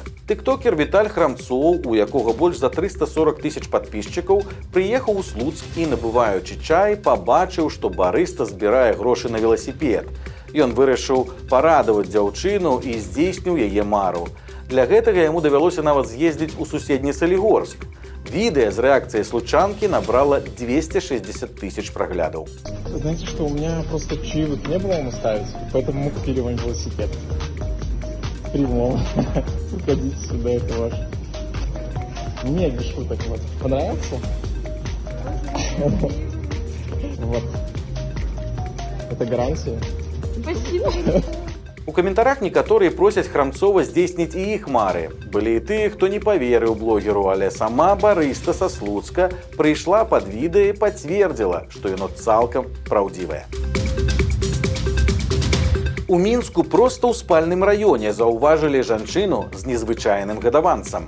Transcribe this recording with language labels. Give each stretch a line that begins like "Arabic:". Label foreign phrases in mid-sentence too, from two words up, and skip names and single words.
Belarusian: Тыктокер Віталь Храмцоў, у якога больш за 340 тысяч падпісчыкаў, прыехаў у Слуцк і, набываючы чай, пабачыў, што барыста збірае грошы на веласіпед. Ён вырашыў парадаваць дзяўчыну і здзейсніў яе мару. Для гэтага яму давялося нават з'ездзіць у суседні Салігорск.
Russian: Видео с реакцией случанки набрало 260 тысяч проглядов. Знаете что, у меня просто чаевых не было ему ставить, поэтому мы купили вам велосипед. Прямого. Приходите сюда, это ваше. Нет, без шуток. Вот. Понравился? Вот. Это гарантия. Спасибо.
Belarusian: У каментарах некаторыя просяць Храмцова здзейсніць і іх мары. Былі і тыя, хто не паверыў блогеру, але сама барыста са Слуцка прыйшла пад відэа і пацвердзіла, што яно цалкам праўдзівае. У Мінску проста ў спальным раёне заўважылі жанчыну з незвычайным гадаванцам.